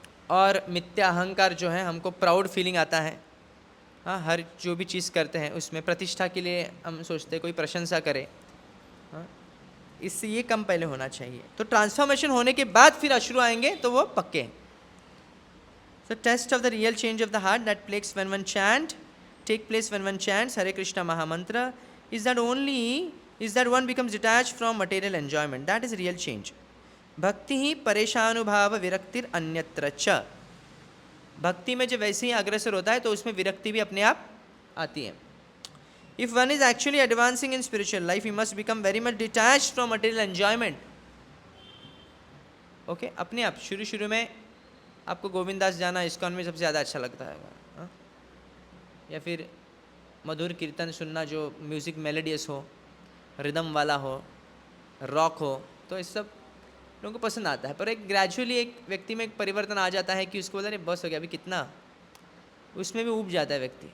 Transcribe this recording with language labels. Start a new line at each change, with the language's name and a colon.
Hindi: और मिथ्या अहंकार जो है, हमको प्राउड फीलिंग आता है. हाँ, हर जो भी चीज़ करते हैं उसमें प्रतिष्ठा के लिए हम सोचते हैं कोई प्रशंसा करे. हाँ, इससे ये कम पहले होना चाहिए. तो ट्रांसफॉर्मेशन होने के बाद फिर अश्रु आएंगे तो वो पक्के हैं.
English: So test of the real change of the heart that takes place when one chants Hare Krishna Mahamantra is that one becomes detached from material enjoyment. That is real change.
Sanskrit: Bhakti hi pareshanubhava viraktir अन्यत्र च.
Hindi: भक्ति में जब वैसे ही अग्रसर होता है तो उसमें विरक्ति भी अपने आप आती है.
English: If one is actually advancing in spiritual life, he must become very much detached from material enjoyment. Okay,
Hindi: अपने आप शुरू में आपको गोविंदास जाना इस्कॉन में सबसे ज़्यादा अच्छा लगता है, हाँ? या फिर मधुर कीर्तन सुनना जो म्यूज़िक मेलोडियस हो, रिदम वाला हो, रॉक हो, तो इस सब लोगों को पसंद आता है। पर एक ग्रेजुअली एक व्यक्ति में एक परिवर्तन आ जाता है कि उसको बोलता है बस हो गया, अभी कितना, उसमें भी ऊब जाता है व्यक्ति।